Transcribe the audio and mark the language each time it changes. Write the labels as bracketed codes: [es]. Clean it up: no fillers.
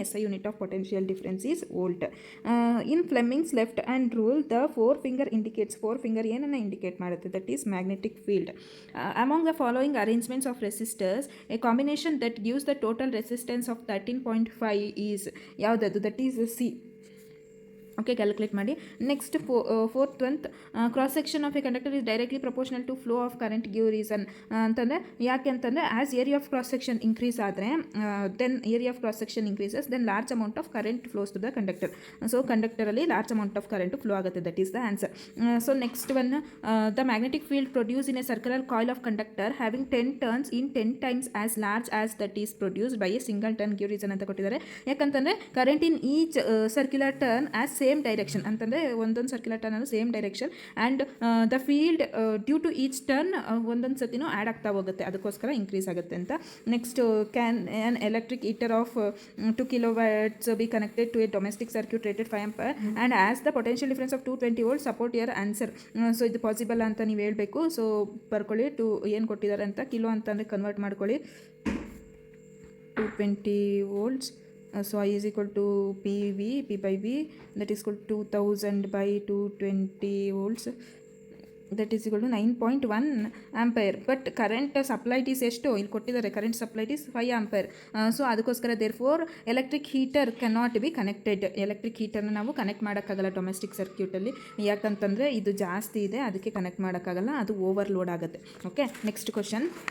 [en] SI unit of potential difference is volt. In Fleming's left hand rule, the forefinger indicates forefinger [kn] ಏನನ್ನ [en] indicate [kn] ಮಾಡುತ್ತೆ, [en] that is magnetic field. Among the following arrangements of resistors, a combination that gives the total resistance of 13.5 is [kn] ಯಾವುದದು, [en] that is C. [kn] Okay, calculate ಮಾಡಿ. [en] Next fourth one, cross section of a conductor is directly proportional to flow of current. Give reason [kn] ಅಂತಂದರೆ ಯಾಕೆ ಅಂತಂದರೆ [en] As area of cross section increase ಆದರೆ then area of cross section increases, then large amount of current flows to the conductor. [kn] So ಕಂಡಕ್ಟರಲ್ಲಿ large amount of current flow ಆಗುತ್ತೆ, [en] That is the answer. So next one, the magnetic field produce in a circular coil of conductor having 10 turns in 10 times as large as that is produced by a single turn. Give reason [kn] ಅಂತ ಕೊಟ್ಟಿದ್ದಾರೆ. ಯಾಕಂತಂದರೆ [en] current in each circular turn as same direction [kn] ಅಂತಂದರೆ ಒಂದೊಂದು circular turn ಅನ್ನು same direction [en] and the field due to each turn [kn] ಒಂದೊಂದು ಸತಿನೂ add ಆಗ್ತಾ ಹೋಗುತ್ತೆ, ಅದಕ್ಕೋಸ್ಕರ ಇನ್ಕ್ರೀಸ್ ಆಗುತ್ತೆ ಅಂತ. [en] Next, can an electric heater of 2 kilowatts be connected to a domestic circuit rated 5 ampere and as the potential difference of 220 volts support your answer. [kn] So ಇದು possible ಅಂತ ನೀವು ಹೇಳಬೇಕು. ಸೊ ಬರ್ಕೊಳ್ಳಿ, ಏನು ಕೊಟ್ಟಿದ್ದಾರೆ ಅಂತ ಕಿಲೋ ಅಂತಂದರೆ ಕನ್ವರ್ಟ್ ಮಾಡ್ಕೊಳ್ಳಿ. [en] 220 volts. So I is equal to PV, P by V, that is equal to 2000 by 220 volts, that is equal to 9.1 ampere. [kn] But current ಸಪ್ಲೈಟ್ is ಎಷ್ಟು ಇಲ್ಲಿ ಕೊಟ್ಟಿದ್ದಾರೆ, [en] Current supplied is 5 ampere. So [kn] ಅದಕ್ಕೋಸ್ಕರ [en] Therefore electric heater cannot be connected. [kn] Electric ಹೀಟರ್ನ ನಾವು connect ಮಾಡೋಕ್ಕಾಗಲ್ಲ domestic ಸರ್ಕ್ಯೂಟಲ್ಲಿ, ಯಾಕಂತಂದರೆ ಇದು ಜಾಸ್ತಿ ಇದೆ, ಅದಕ್ಕೆ ಕನೆಕ್ಟ್ ಮಾಡೋಕ್ಕಾಗಲ್ಲ, ಅದು ಓವರ್ಲೋಡ್ ಆಗುತ್ತೆ. Okay, next question.